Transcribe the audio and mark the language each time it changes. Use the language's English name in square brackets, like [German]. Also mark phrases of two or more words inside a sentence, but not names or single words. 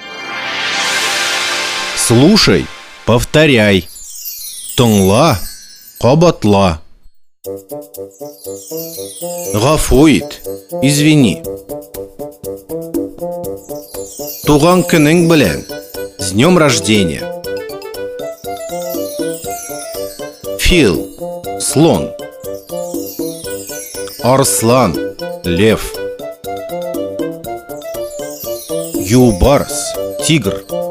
[Russian] Слушай, повторяй. [Tatar] Тыңла, кабатла. Гафуит, извини. Туган көнең белән, [Russian] с днем рождения. [Tatar] Фил, слон. Арслан, лев. Юлбарс, тигр.